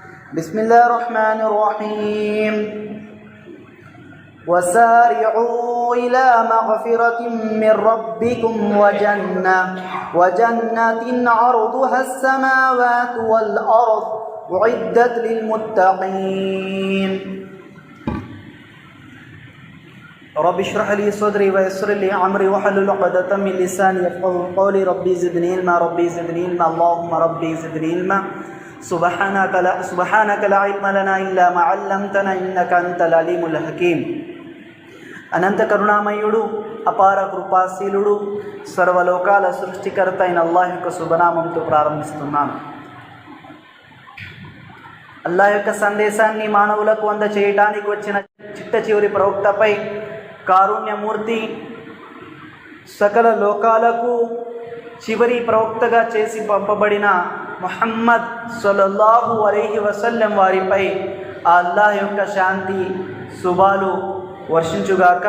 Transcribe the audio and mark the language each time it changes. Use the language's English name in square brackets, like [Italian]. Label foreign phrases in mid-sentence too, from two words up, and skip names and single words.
[Arabic] بسم الله الرحمن الرحيم. وسارعوا إلى مغفرة من ربكم وجنة عرضها السماوات والأرض أعدت للمتقين. رب اشرح لي صدري ويسر لي أمري واحلل عقدة من لساني يفقهوا قولي. ربي زدني علما ربي زدني علما اللهم ربي زدني علما سبحانك لا علم لنا إلا ما علمتنا إنك أنت العليم الحكيم. [Telugu] అనంత కరుణామయుడు, అపార కృపాశీలుడు, సర్వలోకాల సృష్టికర్త అయిన అల్లాహ్ యొక్క శుభనామంతో ప్రారంభిస్తున్నాను. అల్లాహ్ యొక్క సందేశాన్ని మానవులకు అందచేయడానికి వచ్చిన చిట్ట చివరి ప్రవక్తపై కారుణ్యమూర్తి, సకల లోకాలకు చివరి ప్రవక్తగా చేసి పంపబడిన ముహమ్మద్ [Arabic] صلى الله عليه وسلم [Telugu] వారిపై ఆ అల్లాహ్ యొక్క శాంతి శుభాలు వర్షించుగాక.